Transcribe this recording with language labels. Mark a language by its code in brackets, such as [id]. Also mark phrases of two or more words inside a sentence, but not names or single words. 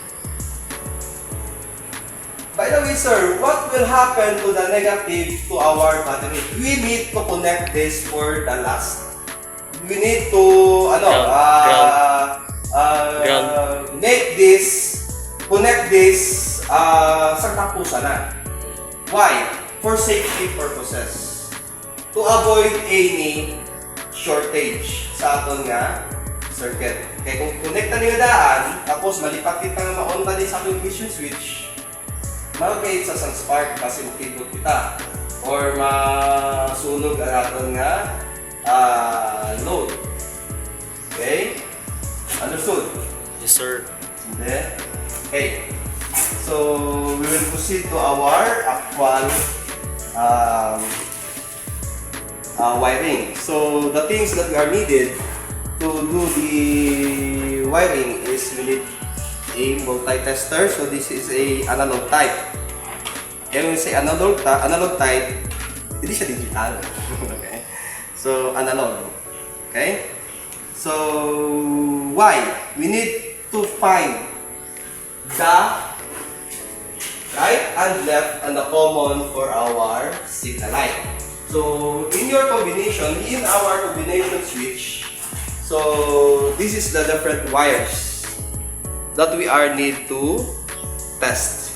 [en] By the way, sir, what will happen to the negative to our battery? We need to connect this for the last. We need to make this, connect this [hil] sa tapusan na. [en] Why? For safety purposes. To avoid any shortage [hil] sa aton nga [en] circuit. [hil] Kaya kung connect na niyo daan, tapos malipat kita nga ma-on ta din sa ating ignition switch, mag-create sa isang spark kasi makibot kita or masunog ang aton nga load. [en] Okay? Understood? Yes, sir. [tl] Hindi? Okay. [en] So, we will proceed to our actual wiring. So, the things that are needed to do the wiring is we need a multi-tester. So, this is a analog type. And when we say analog type, [tl] hindi siya digital. Okay? [en] So, analog. Okay? So, why? We need to find the right and left and the common for our signal light. So, in your combination, in our combination switch, so this is the different wires that we are need to test.